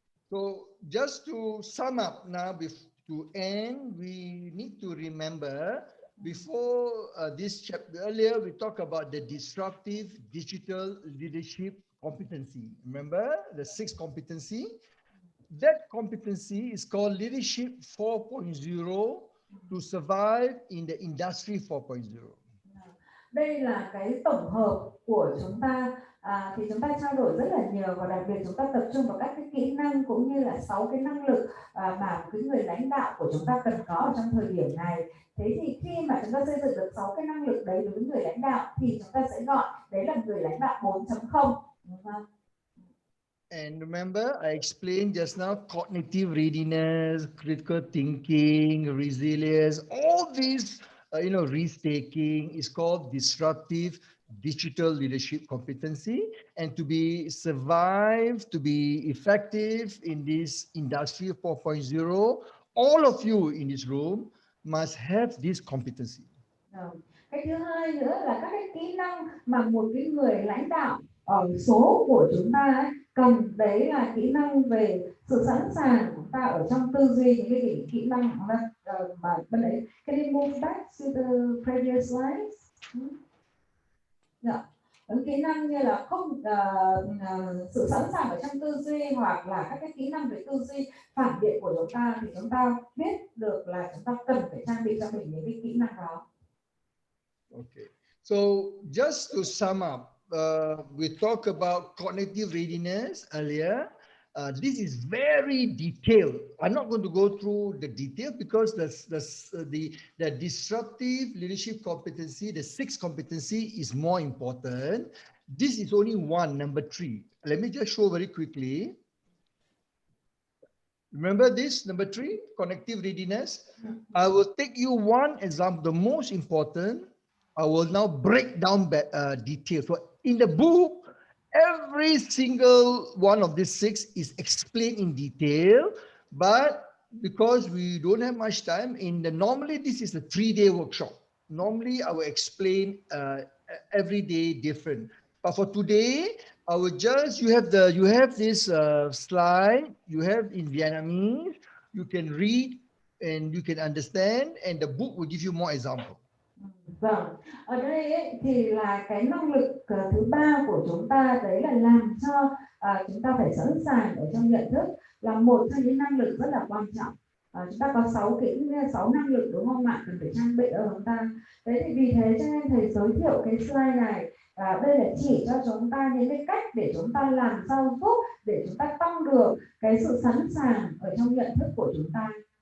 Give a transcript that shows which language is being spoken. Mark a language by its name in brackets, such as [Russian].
[English] So just to sum up now, to end, we need to remember before this chapter, earlier we talked about the disruptive digital leadership competency. Remember the 6 competency? That competency is called leadership 4.0 to survive in the industry 4.0. [Vietnamese] Đây là cái tổng hợp của chúng ta thì chúng ta trao đổi rất là nhiều và đặc biệt chúng ta tập trung vào các cái kỹ năng cũng như là 6 cái năng lực mà cái người lãnh đạo của chúng ta cần có ở trong thời điểm này. Thế thì khi mà chúng ta xây dựng được 6 cái năng lực đấy đối với người lãnh đạo thì chúng ta sẽ gọi đấy là người lãnh đạo 4.0, đúng không? [English] And remember, I explained just now cognitive readiness, critical thinking, resilience, all these, risk-taking is called disruptive digital leadership competency. And to be survive, to be effective in this industry 4.0, all of you in this room must have this competency. [Vietnamese] Cái thứ hai nữa là các cái kỹ năng mà một cái người lãnh đạo ở số của chúng ta ấy, cần, đấy là kỹ năng về sự sẵn sàng của chúng ta ở trong tư duy, những cái kỹ năng mà bên đấy. [English] Can you move back to the previous slides? [Vietnamese] Những kỹ năng như là không sự sẵn sàng ở trong tư duy hoặc là các cái kỹ năng về tư duy phản biện của chúng ta thì chúng ta biết được là chúng ta cần phải trang bị cho mình những cái kỹ năng đó. [English] Okay, so just to sum up, we talked about cognitive readiness earlier. This is very detailed. I'm not going to go through the detail because the disruptive leadership competency, the 6th competency, is more important. This is only one, number 3. Let me just show very quickly. Remember this, number 3, cognitive readiness? I will take you one example, the most important. I will now break down details. So in the book, every single one of these 6 is explained in detail, but because we don't have much time, normally this is a 3-day workshop. Normally I will explain every day different. But for today, I will just, you have this slide, you have in Vietnamese, you can read and you can understand, and the book will give you more examples. [Vietnamese] Vâng, ở đây ấy, thì là cái năng lực thứ 3 của chúng ta, đấy là làm cho chúng ta phải sẵn sàng ở trong nhận thức, là một trong những năng lực rất là quan trọng. Chúng ta có 6 năng lực, đúng không ạ, cần phải trang bị ở chúng ta. Đấy thì vì thế cho nên thầy giới thiệu cái slide này, đây là chỉ cho chúng ta những cái cách để chúng ta làm sao giúp để chúng ta tăng được cái sự sẵn sàng ở trong nhận thức của chúng ta.